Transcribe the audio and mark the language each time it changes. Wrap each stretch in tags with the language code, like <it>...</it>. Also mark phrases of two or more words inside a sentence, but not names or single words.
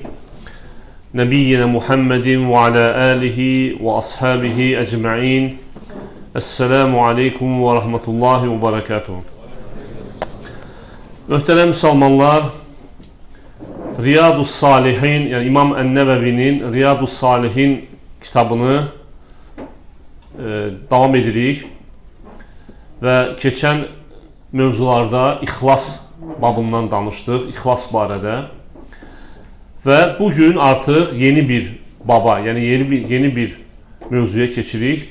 <ar>نبينا محمد و على آله و أصحابه أجمعين. السلام عليكم و رحمة الله و بركاته.</ar> <az>Möhtərəm Müslümanlar, Riyadus Salihin, yani İmam Ən-Nəvəvinin Riyadus Salihin kitabını davam edirik. Və keçən mövzularda İxlas babından danışdıq, İxlas barədə. Və bugün artıq yeni bir baba, yəni yeni bir mövzuya keçirik.</az>